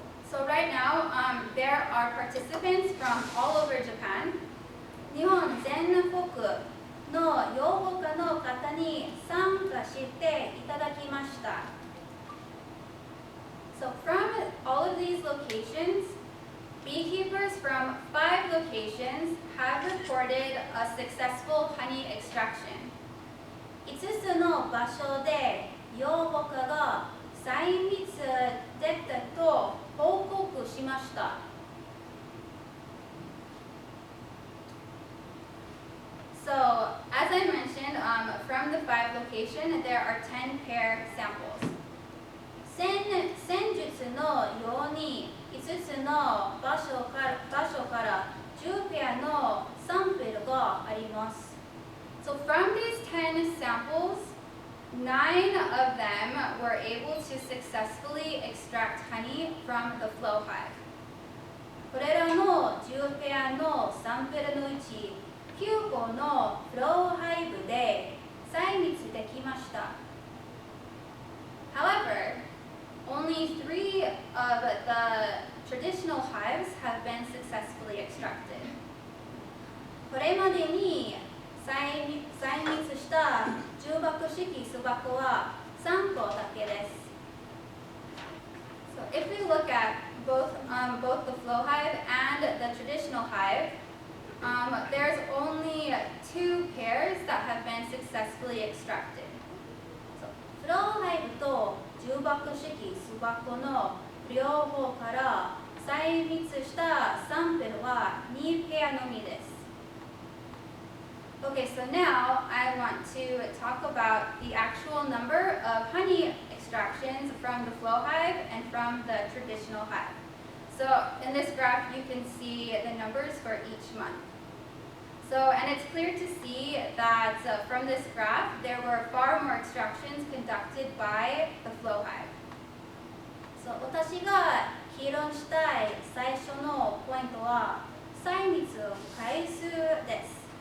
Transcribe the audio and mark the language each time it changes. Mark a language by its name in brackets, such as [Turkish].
[English] So right now, there are participants from all over Japan. [Japanese] 日本全国の養蜂家の方に参加していただきました。 [English] So from all of these locations, beekeepers from 5 locations have reported a successful honey extraction. [Japanese] 5つの場所で養蜂家が採蜜できたと報告しました。 [English] So, as I mentioned, from the 5 locations, there are 10 pair samples. [Japanese] 先日のように5つの場所から10ペアのサンプルがあります。 [English] So from these 10 samples, 9 of them were able to successfully extract honey from the flow hive. [Japanese] これらの10ペアのサンプルのうち9個のフローハイブで採蜜できました。 [English] However, only 3 of the traditional hives have been successfully extracted. [Japanese] これまでに採蜜した重箱式巣箱は3個だけです。 [English] So if we look at both the flow hive and the traditional hive, there's only 2 pairs that have been successfully extracted. [Japanese] So, フローハイブと重箱式巣箱の両方から採蜜したサンプルは2ペアのみです。 [English] Okay, so now I want to talk about the actual number of honey extractions from the flow hive and from the traditional hive. So in this graph, you can see the numbers for each month. So, and it's clear to see that from this graph, there were far more extractions conducted by the flow hive. [Japanese] So, 私が議論したい最初のポイントは、採蜜回数です。